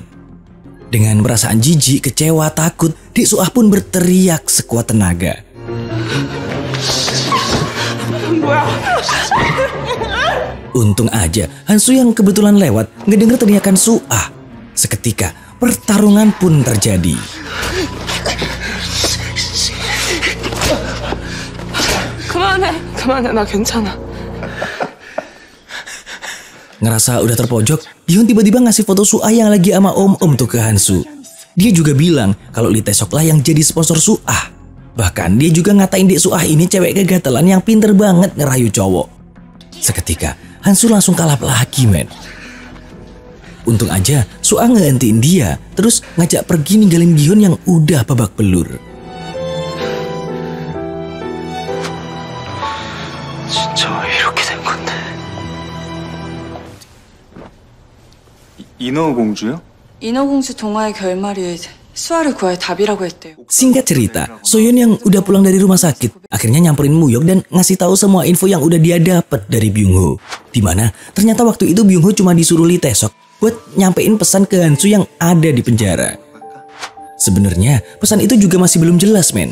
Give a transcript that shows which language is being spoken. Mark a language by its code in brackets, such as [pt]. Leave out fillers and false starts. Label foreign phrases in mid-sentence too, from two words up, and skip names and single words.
[id] Dengan perasaan jijik, kecewa, takut, Dek Suah pun berteriak sekuat tenaga. Untung aja Hansu yang kebetulan lewat ngedenger teriakan Suah. Seketika pertarungan pun terjadi. [ko] 그만해, 나 괜찮아. [id] Ngerasa udah terpojok, Gi-hun tiba-tiba ngasih foto Suah yang lagi sama om-om tuh ke Hansu. Dia juga bilang kalau Lee Tae-sok lah yang jadi sponsor Suah. Bahkan dia juga ngatain Dek Suah ini cewek kegatelan yang pinter banget ngerayu cowok. Seketika Hansu langsung kalap lagi, men. Untung aja Suah ngehentiin dia, terus ngajak pergi ninggalin Gi-hun yang udah babak belur. [ko] 진짜 왜 이렇게 된 건데? 인어공주요? 인어공주 동화의 결말이 수아를 구할 답이라고 했대요. [id] Singkat cerita, Soyeon yang udah pulang dari rumah sakit akhirnya nyamperin Muyok dan ngasih tahu semua info yang udah dia dapet dari Byung-ho. Dimana ternyata waktu itu Byung-ho cuma disuruh Lee Tae-sok buat nyampein pesan ke Hansu yang ada di penjara. Sebenarnya pesan itu juga masih belum jelas, men.